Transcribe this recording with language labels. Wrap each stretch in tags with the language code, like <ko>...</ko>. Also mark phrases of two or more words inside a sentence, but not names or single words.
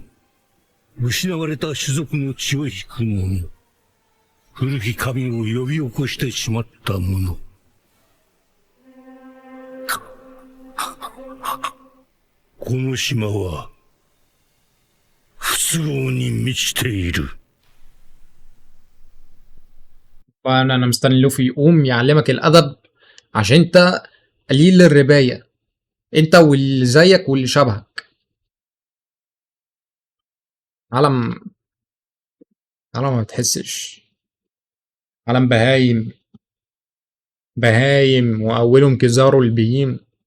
<ja>者、失われた種族の血を引く者、古き神を呼び起こしてしまった者。この島は不都合に満ちている。</ja> <ar>فانا مستني لوفي يقوم يعلمك الادب عشان انت قليل الرباية، انت واللي زيك واللي شبهك. عالم عالم ما بتحسش، عالم بهايم، بهايم واولهم كزاروا البهيم.</ar>